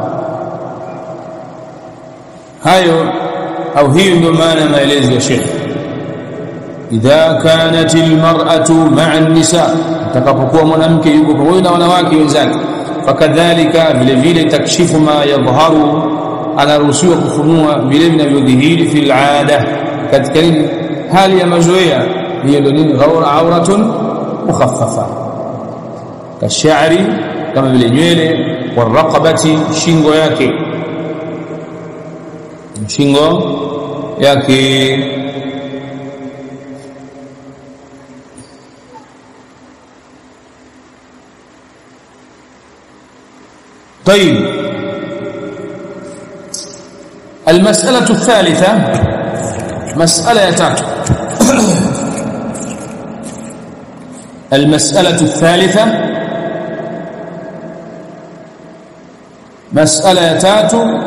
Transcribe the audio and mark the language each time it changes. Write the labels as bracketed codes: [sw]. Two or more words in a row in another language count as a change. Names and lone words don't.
[sw] Hayo au hiyo ndio maana maelezo ya Sheikh, [ar] إذا كانت المرأة مع النساء, [sw] atakapokuwa mwanamke yuko pamoja na wanawake wenzake, fakadhalika vile vile [ar] تكشف ما يظهر, [sw] anaruhusiwa kufunua vile vinavyodhihiri [ar] في العادة, [sw] katika hali ya mazoea. Hiyo ndio nini? [ar] عورة مخففة, [sw] kashari, kama vile nywele, waraqabati, shingo yake, shingo yake. [ar] طيب، المسألة الثالثة، مسألة تاتو المسألة الثالثة، مسألة تاتو